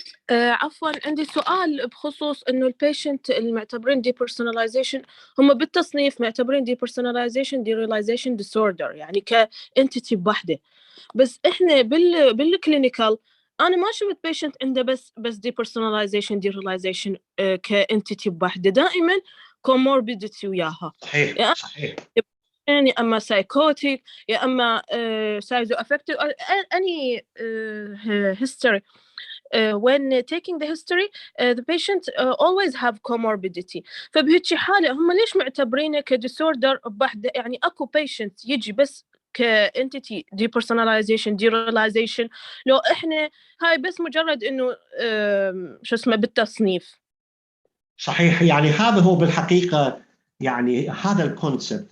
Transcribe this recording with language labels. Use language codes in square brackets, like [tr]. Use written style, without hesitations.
[ar] عفوا عندي سؤال بخصوص انه البيشنت المعتبرين depersonalization هم بالتصنيف معتبرين [en] depersonalization derealization disorder [ar] يعني كانتيتي بوحده، بس احنا بالكلينيكال انا ما شفت بيشنت عنده بس depersonalization derealization كانتيتي بوحده، دائما comorbidity وياها. صحيح صحيح. يعني اما psychotic يا اما schizoaffective [en] or any history. When taking the history the patient always have comorbidity. [ar] فبهيك حالة هم ليش معتبرينه كديسوردر بوحدة؟ يعني اكو patient يجي بس كentity depersonalization derealization، لو احنا هاي بس مجرد انه شو اسمه بالتصنيف. صحيح، يعني هذا هو بالحقيقة يعني هذا الكونسبت.